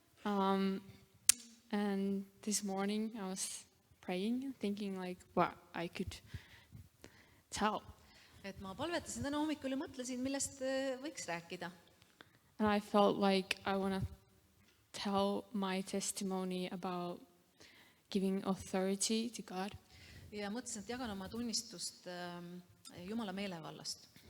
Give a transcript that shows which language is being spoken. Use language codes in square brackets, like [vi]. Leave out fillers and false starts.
[en] And this morning I was praying, thinking like what I could tell. [et] Et ma palvetasin täna hommikul ja mõtlesin, millest võiks rääkida. [en] And I felt like I want to tell my testimony about giving authority to God. [et] Ja mõtlesin, et jagan oma tunnistust Jumala meelevallast.